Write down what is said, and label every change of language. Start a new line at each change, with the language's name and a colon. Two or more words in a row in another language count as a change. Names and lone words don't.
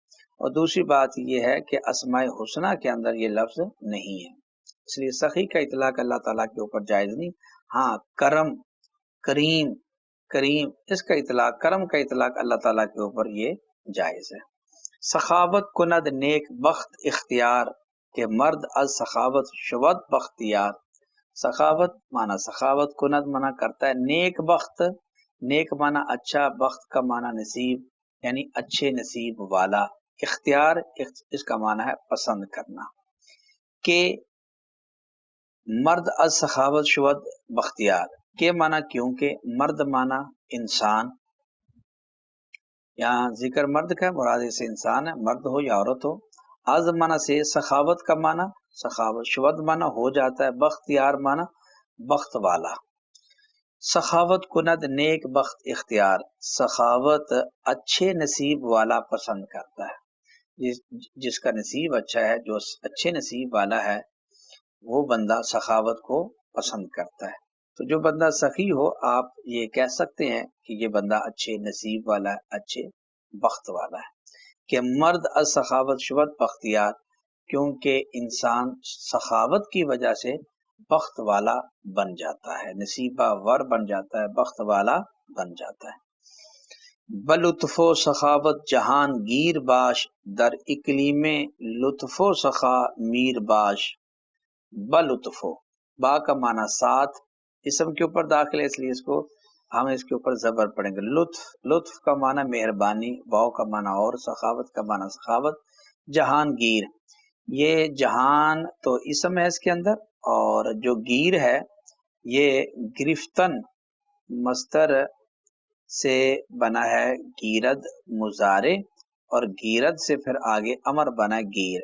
Urdu: اور دوسری بات یہ ہے کہ اسماء حسنہ کے اندر یہ لفظ نہیں ہے، اس لیے سخی کا اطلاق اللہ تعالیٰ کے اوپر جائز نہیں۔ ہاں کرم، کریم، کریم اس کا اطلاق، کرم کا اطلاق اللہ تعالیٰ کے اوپر یہ جائز ہے۔
Persian: سخاوت کند نیک بخت اختیار، کہ مرد از سخاوت شود بختیار۔
Urdu: سخاوت معنی سخاوت کند منع کرتا ہے
Persian: نیک بخت،
Urdu: نیک معنی اچھا، بخت کا معنی نصیب، یعنی اچھے نصیب والا۔ اختیار اس کا معنی ہے پسند کرنا،
Persian: کہ مرد از سخاوت شود بختیار،
Urdu: کے معنی کیونکہ، مرد معنی انسان، یہاں ذکر مرد کا مراد سے انسان ہے، مرد ہو یا عورت ہو۔ از معنی سے سخاوت کا معنی سخاوت، شود معنی ہو جاتا ہے، بختیار معنی بخت والا۔
Persian: سخاوت کند نیک بخت اختیار،
Urdu: سخاوت اچھے نصیب والا پسند کرتا ہے، جس کا نصیب اچھا ہے، جو اچھے نصیب والا ہے وہ بندہ سخاوت کو پسند کرتا ہے۔ تو جو بندہ سخی ہو، آپ یہ کہہ سکتے ہیں کہ یہ بندہ اچھے نصیب والا ہے، اچھے بخت والا ہے۔
Persian: کہ مرد از سخاوت شود بختیار،
Urdu: کیونکہ انسان سخاوت کی وجہ سے بخت والا بن جاتا ہے، نصیبہ ور بن جاتا ہے، بخت والا بن جاتا ہے۔
Persian: بلطف و سخاوت جہان گیر باش، در اقلیم لطف و سخا میر باش۔
Urdu: بلطف، با کا معنی ساتھ، اسم کے اوپر داخل ہے اس لیے اس کو ہم اس کے اوپر زبر پڑھیں گے۔ لطف، لطف کا معنی مہربانی، واو کا معنی اور، سخاوت کا معنی سخاوت۔ جہان گیر، یہ جہان تو اسم ہے اس کے اندر، اور جو گیر ہے یہ گرفتن مصدر سے بنا ہے، گیرد مضارع، اور گیرد سے پھر آگے امر بنا گیر۔